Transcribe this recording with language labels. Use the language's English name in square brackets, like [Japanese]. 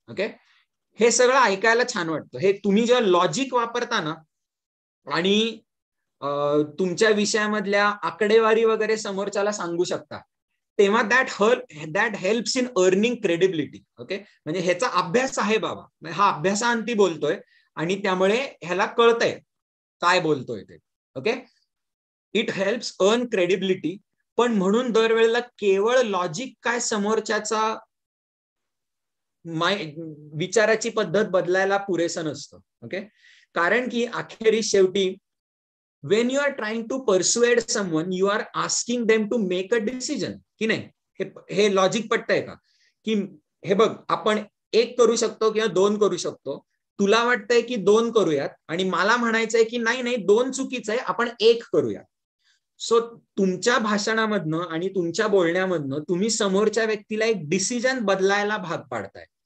[Marathi] Okay, हे सगळं ऐकायला छान वाटतं. हे तुम्ही जेव्हा लॉजिक वापरता ना आणि तुमच्या विषयामधल्या आकडेवारी वगैरे समोरच्याला सांगू शकता, तेव्हा [English] That helps in earning credibility. [Marathi] Okay, म्हणजे ह्याचा अभ्यास आहे बाबा, हा अभ्यासाअंती बोलतोय आणि त्यामुळे ह्याला कळतंय काय बोलतोय ते. [English] Okay, it helps earn credibility. [Marathi] पण म्हणून दरवेळेला केवळ लॉजिक काय समोरच्याचा विचाराची पद्धत बदलायला पुरेसं नसतं. ओके, कारण की अखेरीस शेवटी [English] when you are trying to persuade someone, you are asking them to make a decision, [Marathi] की नाही. हे लॉजिक पटतंय का की हे बघ आपण 1 करू शकतो किंवा 2 करू शकतो, तुला वाटतंय की 2 करूयात आणि मला म्हणायचंय की नाही 2 चुकीचं आहे, आपण 1 करूया. सो तुमच्या भाषणामधनं आणि तुमच्या बोलण्यामधनं तुम्ही समोरच्या व्यक्तीला एक डिसिजन बदलायला भाग पाडताय.